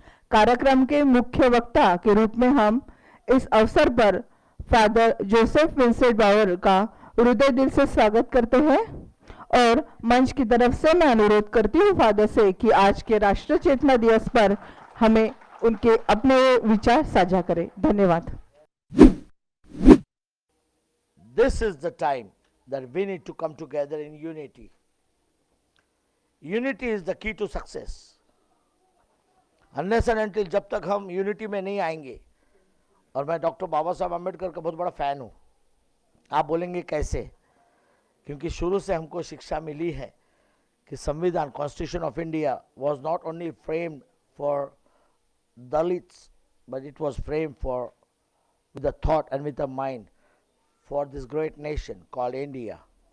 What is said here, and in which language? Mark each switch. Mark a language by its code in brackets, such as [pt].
[hi] कार्यक्रम के मुख्य वक्ता के रूप में हम इस अवसर पर फादर जोसेफ विंसेंट बावर का हृदय दिल से स्वागत करते हैं और मंच की तरफ से मैं अनुरोध करती हूँ फादर से कि आज के राष्ट्रीय चेतना दिवस पर हमें उनके अपने विचार साझा करें। धन्यवाद। [en] This is the time that we need to come together in unity. Unity is the key to success. Unless and until [hi] जब तक हम यूनिटी में नहीं आएंगे, और मैं डॉक्टर बाबा साहब अम्बेडकर का बहुत बड़ा फ़ैन हूँ। आप बोलेंगे कैसे? क्योंकि शुरू से हमको शिक्षा मिली है कि संविधान [en] Constitution of India was not only framed for Dalits, but it was framed for with a thought and with a mind for this great nation called India.